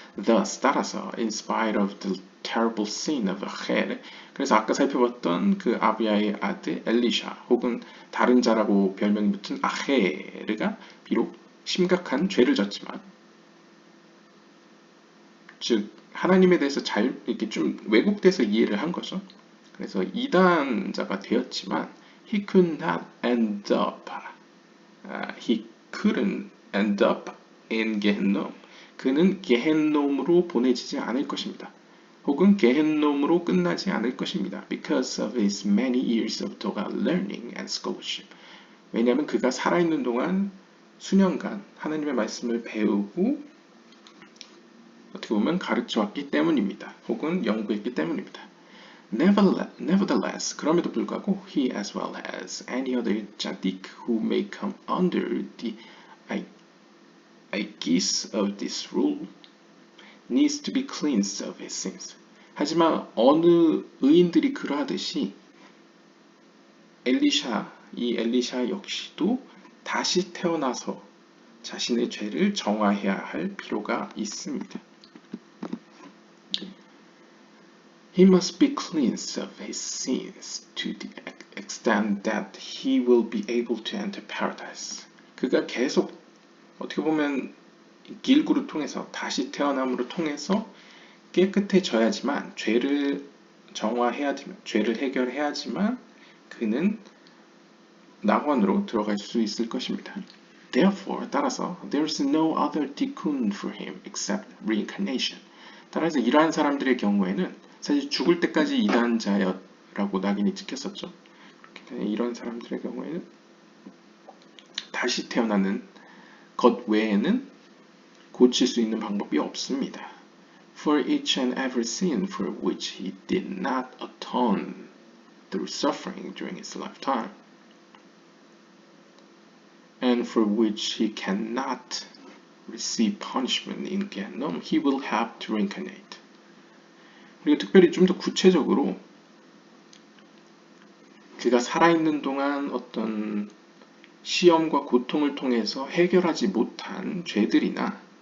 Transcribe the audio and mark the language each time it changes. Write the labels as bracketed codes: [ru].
[en] Thus [ko] 따라서 [en] in spite of the terrible sin of Acher [ko] 그래서 아까 살펴봤던 그 아비야의 아들 엘리샤 혹은 다른 자라고 별명이 붙은 아헤르가 비록 심각한 죄를 졌지만 즉 하나님에 대해서 잘 이렇게 좀 왜곡돼서 이해를 한 거죠. 그래서 이단자가 되었지만 [en] he could not end up he couldn't end up in Gehennom. [ko] 그는 게헨놈으로 보내지지 않을 것입니다. 혹은 게헨놈으로 끝나지 않을 것입니다. [en] Because of his many years of Torah learning and scholarship. [ko] 왜냐하면 그가 살아있는 동안 수년간 하나님의 말씀을 배우고 어떻게 보면 가르쳐왔기 때문입니다. 혹은 연구했기 때문입니다. [en] Nevertheless, [ko] 그럼에도 불구하고 [en] he as well as any other tzaddik who may come under the aegis of this rule needs to be cleansed of his sins. [ko] 하지만 어느 의인들이 그러하듯이 이 엘리샤 역시도 다시 태어나서 자신의 죄를 정화해야 할 필요가 있습니다. [en] He must be cleansed of his sins to the extent that he will be able to enter paradise. [ko] 그가 계속 어떻게 보면 길구를 통해서 다시 태어남으로 통해서 깨끗해져야지만 죄를 정화해야지만 죄를 해결해야지만 그는 낙원으로 들어갈 수 있을 것입니다. [en] Therefore, [ko] 따라서 [en] there is no other tikkun for him except reincarnation. [ko] 따라서 이러한 사람들의 경우에는 사실 죽을 때까지 이단자라고 낙인이 찍혔었죠. 그렇기 때문에 이런 사람들의 경우에는 다시 태어나는 것 외에는 고칠 수 있는 방법이 없습니다. [en] For each and every sin for which he did not atone through suffering during his lifetime, and for which he cannot receive punishment in Gehennom, he will have to reincarnate. [ko] 그리고 특별히 좀 더 구체적으로 그가 살아있는 동안 어떤 시험과 고통을 통해서 해결하지 못한 죄들이나